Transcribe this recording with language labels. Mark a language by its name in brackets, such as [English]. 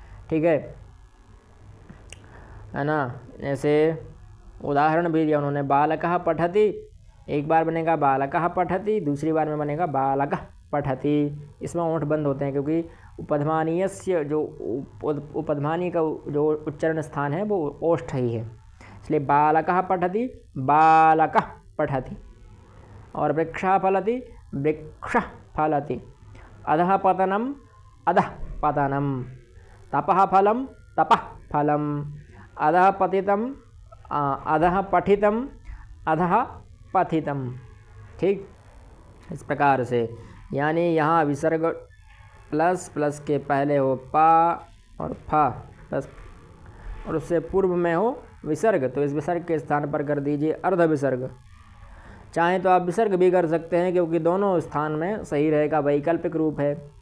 [Hindi] ठीक है ना। जैसे उदाहरण भी दिया उन्होंने, [Sanskrit] बालकः पठति, [Hindi] एक बार बनेगा बालकः पठति, दूसरी बार में बनेगा बालकः पठति। इसमें ओंठ बंद होते हैं क्योंकि उपधमानीय से जो उपधमानीय का जो उच्चारण स्थान है वो ओष्ठ ही है, इसलिए [Sanskrit] बालकः पठति, [Hindi] बालकः पठति। [Sanskrit] और वृक्षः फलति, वृक्षः फलति। अधः पतनम, अधः पतनम। तपः फलम, तपः फलम। अधः पतितम, अधः पठितम, अधः पठितम। [Hindi] ठीक, इस प्रकार से, यानी यहाँ विसर्ग प्लस प्लस के पहले हो पा और फा प्लस और उससे पूर्व में हो विसर्ग, तो इस विसर्ग के स्थान पर कर दीजिए अर्ध विसर्ग। चाहें तो आप विसर्ग भी कर सकते हैं क्योंकि दोनों स्थान में सही रहेगा, वैकल्पिक रूप है।